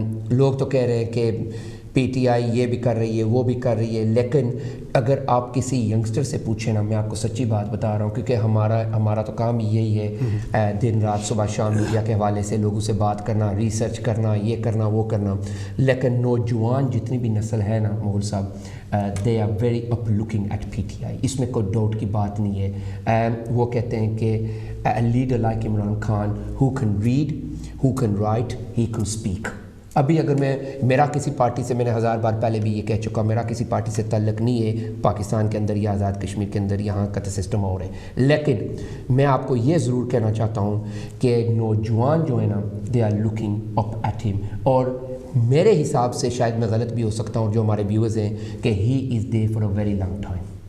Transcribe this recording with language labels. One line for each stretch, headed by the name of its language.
Urdu: لوگ تو کہہ رہے ہیں کہ پی ٹی آئی یہ بھی کر رہی ہے, وہ بھی کر رہی ہے, لیکن اگر آپ کسی ینگسٹر سے پوچھیں نا, میں آپ کو سچی بات بتا رہا ہوں, کیونکہ ہمارا تو کام یہی ہے, دن رات صبح شام میڈیا کے حوالے سے لوگوں سے بات کرنا, ریسرچ کرنا, یہ کرنا, وہ کرنا. لیکن نوجوان جتنی بھی نسل ہے نا مغل صاحب,
English: they are very up looking at P T I,
Urdu: اس میں کوئی ڈاؤٹ کی بات نہیں ہے. وہ کہتے ہیں کہ leader like Imran Khan
English: who can read, who can write, he can speak.
Urdu: ابھی اگر میرا کسی پارٹی سے, میں نے 1000 بار پہلے بھی یہ کہہ چکا, میرا کسی پارٹی سے تعلق نہیں ہے پاکستان کے اندر یا آزاد کشمیر کے اندر, یہاں کا تو سسٹم اور ہے, لیکن میں آپ کو یہ ضرور کہنا چاہتا ہوں کہ نوجوان جو ہے نا
English: they are looking up at ہم,
Urdu: اور میرے حساب سے شاید میں غلط بھی ہو سکتا ہوں, جو ہمارے ویورز ہیں, کہ
English: He is there for a very long time.